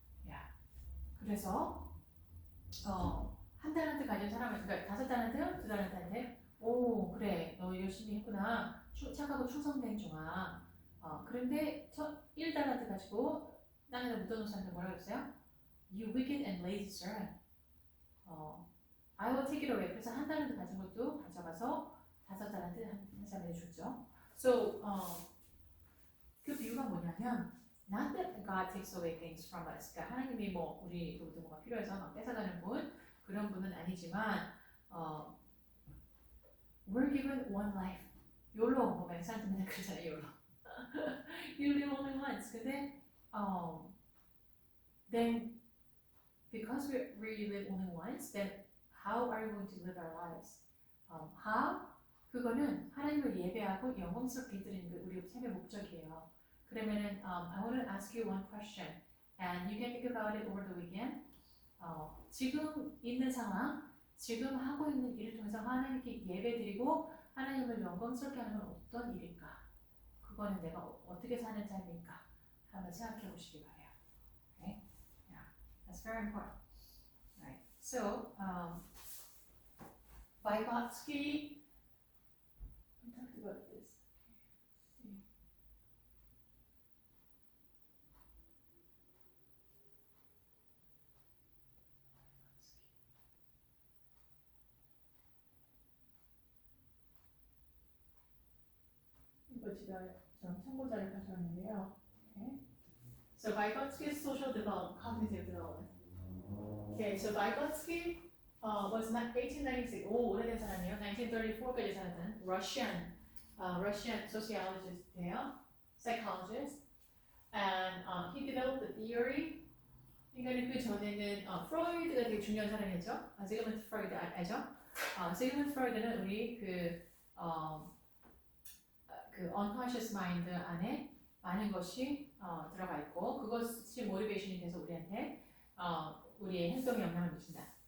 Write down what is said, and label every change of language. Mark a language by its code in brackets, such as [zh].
[ko] 야, 그래서 한 달란트 가진 사람은 그러니까 5달란트, 2달란트한테 오 그래 너 열심히 했구나 착하고 충성된 종아. 그런데 첫 1달란트 가지고 땅에다 묻어놓은 사람들 뭐라고 했어요? [en] You wicked and lazy servant. I will take it away. [ko] 그래서 한 달란트 가진 것도 가져가서 5달란트 한 사람에게 줬죠. [en] So [ko] 그 비유가 뭐냐면 [en] not that God takes away things from us. [ko] 그러니까 하나님이 뭐 우리로부터 뭐가 필요해서 막 뺏어가는 분 그런 분은 아니지만 [en] we're given one life. [ko] YOLO 뭐 맹사한테 맨날 그러잖아요. [en] YOLO. You live only once. [ko] 근데 [en] then because we live only once, then how are we going to live our lives? How? [ko] 그거는 하나님을 예배하고 영광스럽게 드리는 게 우리 삶의 목적이에요. [en] 그러면은 I want to ask you one question, and you can think about it over the weekend. [ko] 지금 있는 상황, 지금 하고 있는 일을 통해서 하나님께 예배드리고 하나님을 영광스럽게 하는 건 어떤 일일까? 그거는 내가 어떻게 사는 삶일까? 한번 생각해 보시기 바래요. [en] Okay? Yeah, that's very important. Right. So, Vygotsky, we talked about this. [ko] 이거 제가 좀 참고자료 가져왔는데요. [en] Okay. So Vygotsky's social development, cognitive development. Okay, so Vygotsky was 1896. [ko] 오 오래된 사람이에요. 1934까지 살았던 [en] Russian sociologist예요, psychologist, and he developed the theory. [ko] 그러니까 그 전에는 프로이드가 되게 중요한 사람이었죠. 시그먼트 프로이드 알죠? 시그먼트 프로이드는 우리 그 unconscious mind 안에 많은 것이 들어가 있고 그것이 모티베이션이 돼서 우리한테 우리의 행동에 영향을 미친다.